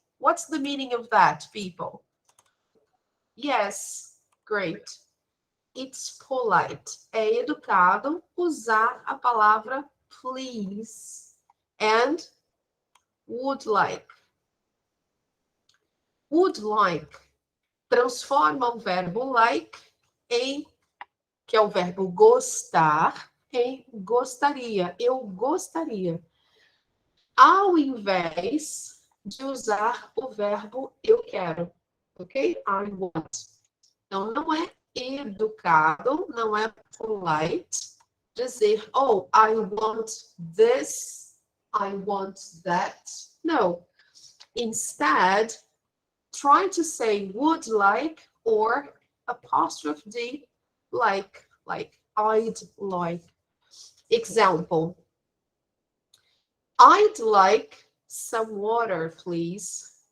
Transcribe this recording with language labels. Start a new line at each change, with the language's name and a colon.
English: What's the meaning of that, people? Yes, great. It's polite.
Portuguese: É educado usar a palavra please and would like. Would like transforma o verbo like em, que é o verbo gostar, em gostaria. Eu gostaria. Ao invés de usar o verbo eu quero. Ok?
English: I want.
Portuguese: Então, não é educado, não é polite dizer, oh,
English: I want this, I want that. No. Instead, try to say would like or apostrophe D like I'd like. Example. I'd like some water, please.